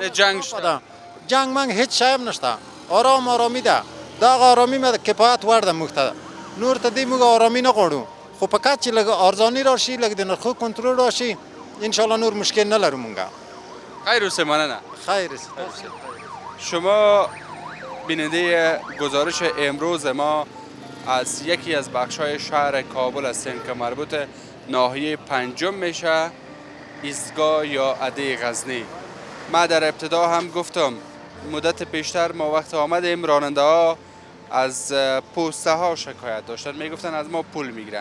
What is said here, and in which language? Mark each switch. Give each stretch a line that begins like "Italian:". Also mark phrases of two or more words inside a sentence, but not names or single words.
Pashto: نه جنگ شته. جنگ منګ هیڅ شی هم نشته، آرام آرامي ده. دغه آرامي مې کفایت وړ ده موږ ته، نور ته دې موږ آرامي نه غواړو، خو فقط چې لږ ارزاني راشي، لږ د نرخو کنټرول راشي، انشاءالله نور مشکل نه لرو موږ. خیر اوسې، مننه. خیر.
Persian: شما بیننده گزارش امروز ما از یکی از بخش‌های شهر کابل هستیم که مربوط ناحیه پنجم میشه، ایستگاه یا عده غزنی. ما در ابتدا هم گفتم مدت پیشتر ما وقت آمدیم راننده ها از پوسته ها شکایت داشتن، میگفتن از ما پول میگیرن.